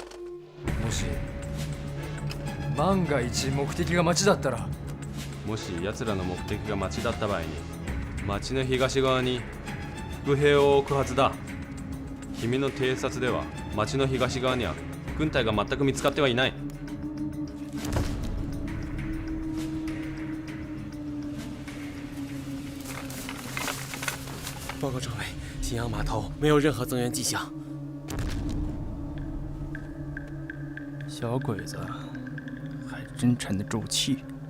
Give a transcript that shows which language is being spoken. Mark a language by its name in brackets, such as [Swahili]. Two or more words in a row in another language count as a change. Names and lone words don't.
[Japanese] もし万が一目的が町だったら、もし奴らの目的が町だった場合に、町の東側に伏兵を置くはずだ。君の偵察では町の東側には軍隊が全く見つかってはいない。 [Chinese] 报告政委，新阳码头没有任何增援迹象。小鬼子还真沉得住气。